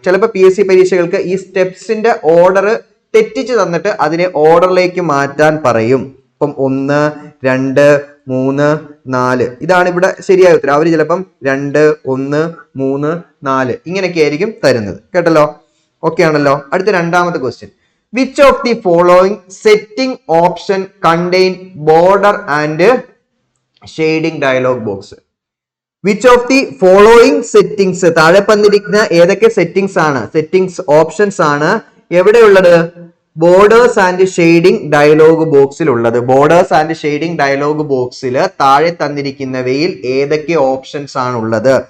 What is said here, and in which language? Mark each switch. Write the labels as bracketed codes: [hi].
[ml] ചിലപ്പോൾ PSC പരീക്ഷകൾക്ക് ഈ സ്റ്റെപ്സിന്റെ ഓർഡർ തെറ്റിച്ച് തന്നിട്ട് അതിനെ ഓർഡറിലേക്ക് മാറ്റാൻ പറയും. ഇപ്പം 1, 2, 3, 4 ഇതാണ് ഇവിടെ ശരിയായ ഉത്തരം. അവർ ചിലപ്പം 2, 1, 3, 4 ഇങ്ങനെയൊക്കെ ആയിരിക്കും തരുന്നത്. കേട്ടല്ലോ? ഓക്കെ ആണല്ലോ. അടുത്ത രണ്ടാമത്തെ question. [en] Which of the following setting option contain border and shading dialog box? Which of the following settings, [ml] താഴെ പറഞ്ഞിരിക്കുന്ന ഏതൊക്കെ സെറ്റിംഗ്സ് ആണ്, സെറ്റിംഗ്സ് ഓപ്ഷൻസ് ആണ് എവിടെയുള്ളത്? ബോർഡേഴ്സ് ആൻഡ് ഷെയ്ഡിംഗ് ഡയലോഗ് ബോക്സിൽ ഉള്ളത്. ബോർഡേഴ്സ് ആൻഡ് ഷെയ്ഡിംഗ് ഡയലോഗ് ബോക്സിൽ താഴെ തന്നിരിക്കുന്നവയിൽ ഏതൊക്കെ ഓപ്ഷൻസ് ആണ് ഉള്ളത്?